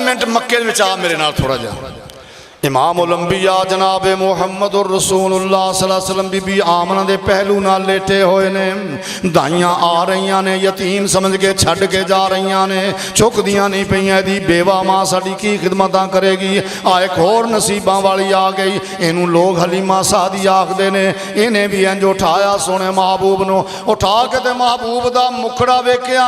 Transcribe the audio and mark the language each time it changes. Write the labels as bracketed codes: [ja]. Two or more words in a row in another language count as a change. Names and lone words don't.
[pa] منٹ مکے میں آ میرے نال تھوڑا جا. امام الانبیاء جناب محمد رسول اللہ [ar] صلى الله عليه وسلم [pa] بی بی آمنہ دے پہلو نال لیٹے ہوئے نے. دائیاں آ رہیاں نے، یتیم سمجھ کے چھڈ کے جا رہیاں نے، چکدیاں نہیں پئیاں. دی بیوہ ماں ساڈی کی خدمت کرے گی. آ اک ہور نصیباں والی آ گئی. اینوں لوک حلیمہ سعدیہ آکھدے نے۔ انہاں وی انج چکیا سوہنے محبوب نوں، چک کے تے محبوب دا مکھڑا ویکھیا.